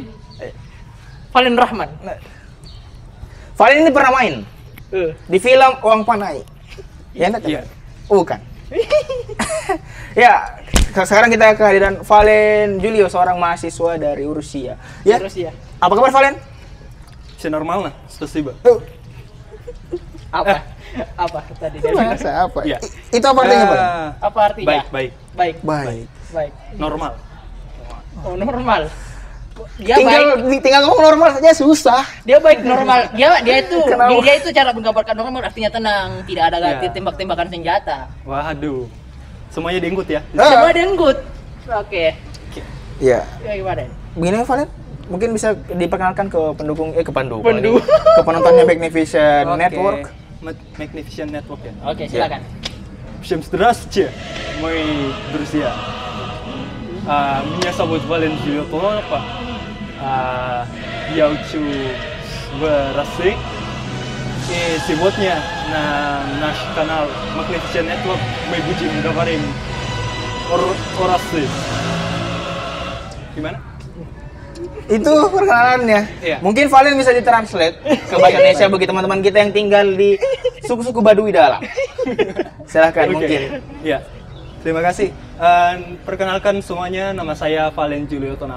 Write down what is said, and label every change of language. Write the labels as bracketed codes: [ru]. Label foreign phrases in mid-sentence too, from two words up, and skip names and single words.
[id] Valen Rahman. Valen ini pernah main di film Uang Panai. Ya enggak? Iya. Bukan. Ya, sekarang kita kehadiran Valen Julio, seorang mahasiswa dari Rusia. Ya. Rusia. Apa kabar Valen? [ru] Все нормально, спасибо. [id] Apa? Apa tadi dia bilang? Bahasa apa? Iya. Itu apa artinya, Valen? Apa artinya? Baik. Baik. Baik. Normal. Oh, normal. Dia baik. Tinggal ngomong normal saja susah. Dia baik normal. Dia itu Kenapa? dia itu cara menggambarkan normal artinya tenang, tidak ada Ya. tembak-tembakan senjata. Waduh. Semuanya diingkut ya. Semua denggut. Oke. Iya. Ya gimana? Begini Valen, mungkin bisa diperkenalkan ke pendukung ke Pendukung. ke penontonnya Magnificent Oke. Network. Magnificent Network ya. Oke, silakan. [ru] Всем здравствуйте, мои друзья. Меня зовут Вален Juliotono. Я учу в России. И сегодня на наш канал Magnificent Network мы будем говорить о России. [id] Gimana? Itu perkenalannya. Iya. Mungkin Valen bisa ditranslate ke bahasa Indonesia bagi teman-teman kita yang tinggal di suku-suku Baduy dalam. Silahkan mungkin. Ya, terima kasih. Perkenalkan semuanya, nama saya Valen Juliotono.